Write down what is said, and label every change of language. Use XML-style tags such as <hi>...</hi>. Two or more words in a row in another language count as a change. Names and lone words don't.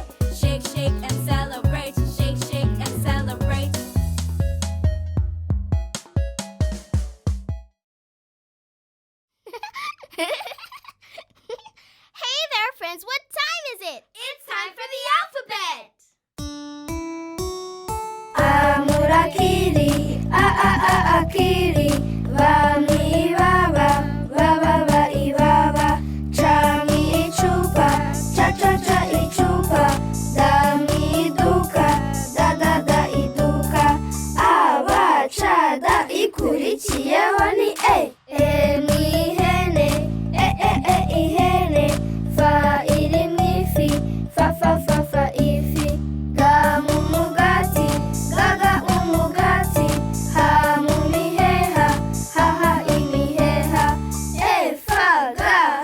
<en>Shake, shake and celebrate. Shake, shake and celebrate. Hey there, friends. What time is it? It's time for the alphabet.</en> <rw>Amurakiri, akiri, bami baba, baba ibaba, chami ichupa, cha ichupa, dami duka, da iduka, abacada ikurikiyeho ni ni ihene, ihene, fa iri mu ifi, fa ifi, ga mu mugati, gaga umugati, ha mu miheha, ha imiheha, fa ga</rw>